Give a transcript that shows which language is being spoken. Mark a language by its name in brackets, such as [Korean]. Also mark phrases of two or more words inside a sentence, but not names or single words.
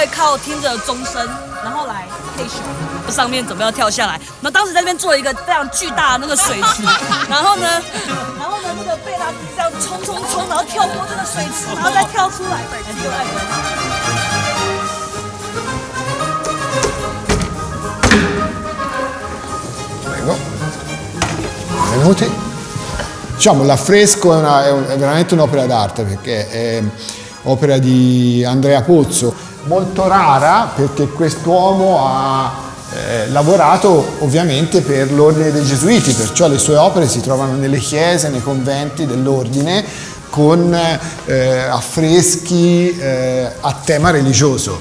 [Chinese] 要听着钟声，然后来配旋，上面准备要跳下来。然后当时在那边做一个非常巨大的那个水池，然后呢，那个贝拉迪这样冲，然后跳过这个水池，然后再跳出来，来这个爱 [Italian] Prego. Benvenuti. Diciamo, l'affresco è veramente un'opera d'arte perché è opera di Andrea Pozzo, molto rara perché quest'uomo ha lavorato ovviamente per l'ordine dei Gesuiti, perciò le sue opere si trovano nelle chiese, nei conventi dell'ordine con affreschi a tema religioso.